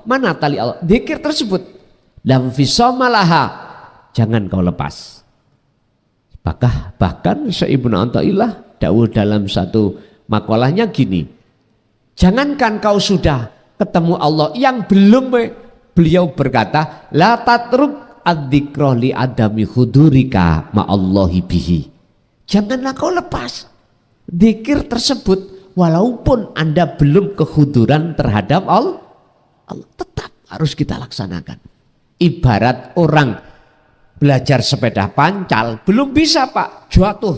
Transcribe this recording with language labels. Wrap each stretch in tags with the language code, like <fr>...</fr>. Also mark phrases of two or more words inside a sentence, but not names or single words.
<id>Mana tali Allah? Dzikir tersebut.</id> <ar>لم فسماله.</ar> <id>Jangan kau lepas. Bahkan Syekh Ibnu Athaillah dawuh dalam satu makalahnya gini, jangankan kau sudah ketemu Allah, yang belum, beliau berkata,</id> <ar>لا تترك الذكر لعدم حضورك مع الله به.</ar> <id>Janganlah kau lepas zikir tersebut walaupun Anda belum kehuduran terhadap Allah, tetap harus kita laksanakan. Ibarat orang belajar sepeda pancal, belum bisa Pak, jatuh.</id>